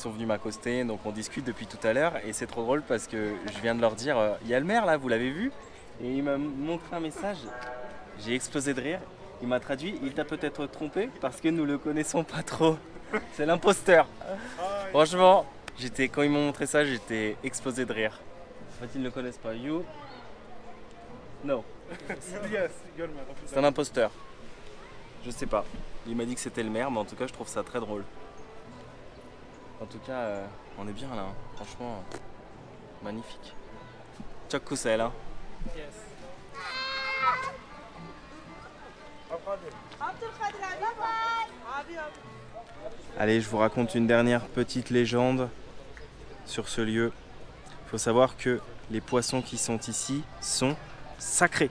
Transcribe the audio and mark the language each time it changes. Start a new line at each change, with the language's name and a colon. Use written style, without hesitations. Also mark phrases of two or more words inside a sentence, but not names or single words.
French: sont venus m'accoster, donc on discute depuis tout à l'heure et c'est trop drôle parce que je viens de leur dire il y a le maire là, vous l'avez vu? Et il m'a montré un message, j'ai explosé de rire, il m'a traduit, il t'a peut-être trompé parce que nous le connaissons pas trop, c'est l'imposteur. Franchement, quand ils m'ont montré ça, j'étais explosé de rire. En fait, ils ne le connaissent pas.
English: You? No.
French: C'est un imposteur. Je sais pas. Il m'a dit que c'était le maire, mais en tout cas, je trouve ça très drôle. En tout cas, on est bien là. Hein. Franchement, magnifique.
Turkish: Çok güzel,
French: hein. Allez, je vous raconte une dernière petite légende sur ce lieu. Il faut savoir que les poissons qui sont ici sont sacrés.